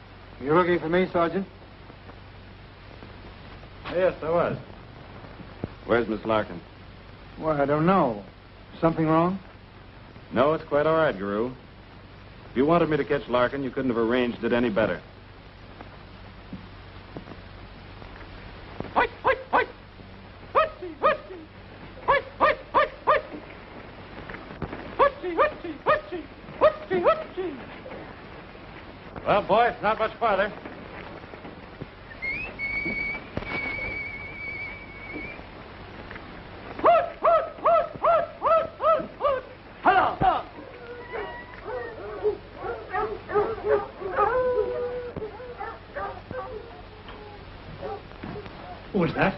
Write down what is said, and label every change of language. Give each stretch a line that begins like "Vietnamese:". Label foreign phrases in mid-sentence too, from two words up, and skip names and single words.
English: You looking for me, Sergeant? Yes, I was. Where's Miss Larkin? Well, I don't know. Something wrong? No, it's quite all right, Guru. If you wanted me to catch Larkin, you couldn't have arranged it any better. Hoit, hoit, hoit! Hootsie, hootsie! Hoit, hoit, hoit, hoit! Hootsie, hootsie, hootsie! Hootsie, hootsie! Well, boy, it's not much farther. Hoot, hoot, hoot, hoot, hoot, hoot, hoot! Hello! Who was that?